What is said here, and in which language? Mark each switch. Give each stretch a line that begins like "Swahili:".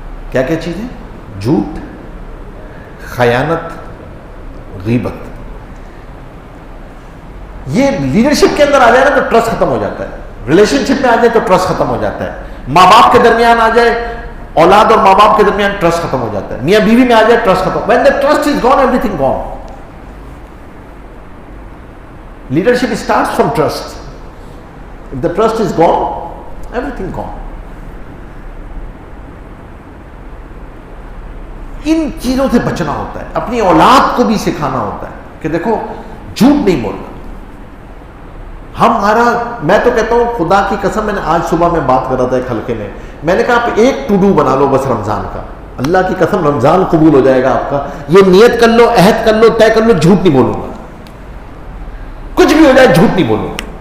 Urdu: کیا کیا چیزیں؟ جھوٹ، خیانت، غیبت۔ یہ لیڈرشپ کے اندر آ جائے نا تو ٹرسٹ ختم ہو جاتا ہے، ریلیشن شپ میں آ جائے تو ٹرسٹ ختم ہو جاتا ہے، ماں باپ کے درمیان آ جائے، اولاد اور ماں باپ کے درمیان ٹرسٹ ختم ہو جاتا ہے، میاں بیوی میں آ جائے ٹرسٹ ختم۔
English: when the trust is gone, everything gone. Leadership starts from trust. If the trust is gone, everything gone.
Urdu: ان چیزوں سے بچنا ہوتا ہے، اپنی اولاد کو بھی سکھانا ہوتا ہے کہ دیکھو جھوٹ نہیں بولنا۔ میں تو کہتا ہوں خدا کی قسم، میں نے آج صبح میں بات کر رہا تھا ایک حلقے میں نے کہا آپ ایک ٹو ڈو بنا لو بس رمضان کا، اللہ کی قسم رمضان قبول ہو جائے گا آپ کا۔ یہ نیت کر لو، عہد کر لو، طے کر لو، جھوٹ نہیں بولوں گا، کچھ بھی ہو جائے جھوٹ نہیں بولوں گا۔